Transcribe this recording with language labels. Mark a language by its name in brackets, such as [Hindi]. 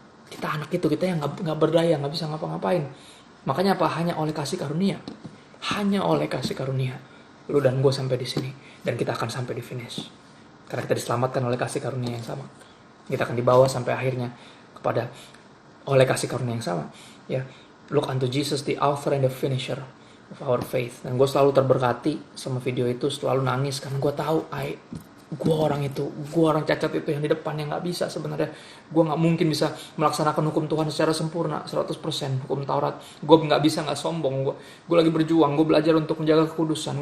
[Indonesian] Kita anak itu, kita yang nggak berdaya, nggak bisa ngapa-ngapain. Makanya apa? Hanya oleh kasih karunia. Hanya oleh kasih karunia. Lu dan gue sampai di sini, dan kita akan sampai di finish. Karena kita diselamatkan oleh kasih karunia yang sama. Kita akan dibawa sampai akhirnya kepada oleh kasih karunia yang sama. Ya, [English] look unto Jesus, the author and the finisher of our faith. [Indonesian] Dan gue selalu terberkati sama video itu, selalu nangis karena gue tahu gue orang cacat itu yang di depan yang nggak bisa sebenarnya. Gue nggak mungkin bisa melaksanakan hukum Tuhan secara sempurna 100% hukum Taurat. Gue nggak bisa, nggak sombong. Gue lagi berjuang. Gue belajar untuk menjaga kekudusan.